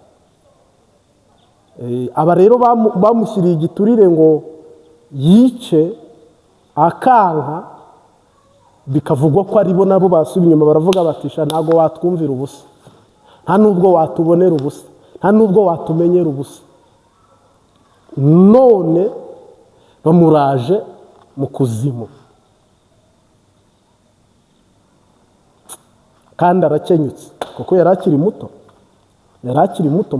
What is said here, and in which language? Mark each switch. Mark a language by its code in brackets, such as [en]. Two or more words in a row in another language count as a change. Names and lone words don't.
[rn] Aba rero bamushyiriye igiturire ngo yice akanka, bikavugwa ko aribo nabo basubiye inyuma, baravuga batisha ntabwo watwumvira ubusa, nta nubwo watubonera ubusa, nta nubwo watumenyera ubusa. None bamuraje mu kuzimu, kandi arakenyutse kuko yari akiri muto.